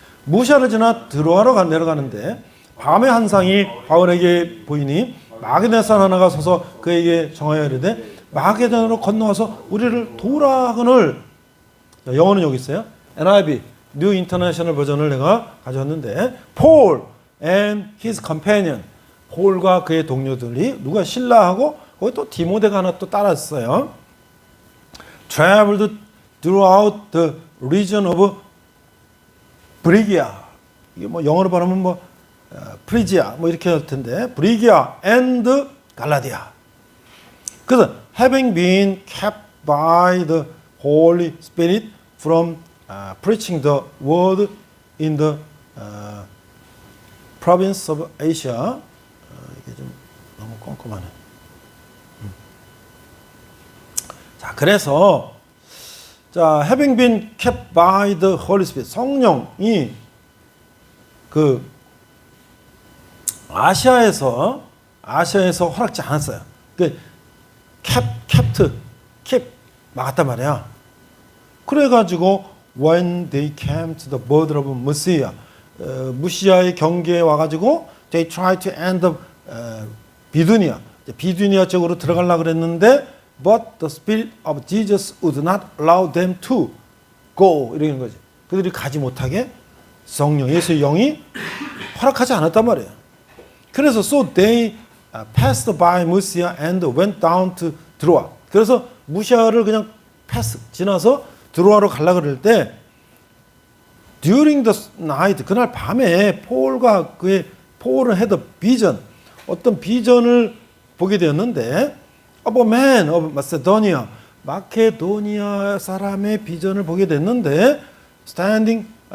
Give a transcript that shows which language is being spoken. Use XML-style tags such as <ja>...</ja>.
<ko>무시아를 지나 드로아로 내려가는데 밤에 한 상이 바울에게 보이니 마게도냐 사람 하나가 서서 그에게 정하여 이르되 마게도냐로 건너와서 우리를 도우라 하거늘. 영어는 여기 있어요. NIV New International 버전을 내가 가져왔는데</ko> <en>Paul and his companion,</en> <ko>폴과 그의 동료들이 누가 신라하고 거기 또 디모데가 하나 또 따랐어요.</ko> <en>Traveled throughout the region of Phrygia.</en> <ko>이게 뭐 영어로 발음은 뭐 프리지아 뭐 이렇게 할 텐데 Phrygia and Galatia. 그래서</ko> <en>having been kept by the Holy Spirit from preaching the word in the province of Asia.</en> <ko>이게 좀 너무 꼼꼼하네. 자, 그래서 자,</ko> <en>having been kept by the Holy Spirit,</en> <ko>성령이 그 아시아에서 허락지 않았어요. 그 kept 막았단 말이야. 그래가지고</ko> <en>when they came to the border of Mysia,</en> <ko>무시아의 경계에 와가지고</ko> <en>they tried to end up</en> <ko>비두니아 쪽으로 들어가려고 그랬는데</ko> <en>but the spirit of Jesus would not allow them to go</en> <ko>이런 거지. 그들이 가지 못하게 성령 예수의 영이 허락하지 않았단 말이에요. 그래서</ko> <en>so they passed by Mysia and went down to 드로아.</en> <ko>그래서 무시아를 그냥 패스 지나서 드로아로 가려고 그럴 때</ko> <en>during the night</en> <ko>그날 밤에 폴은</ko> <en>had a vision</en> <ko>어떤 비전을 보게 되었는데</ko> <en>of a man of Macedonia</en> <ko>마케도니아 사람의 비전을 보게 됐는데</ko> <en>standing</en>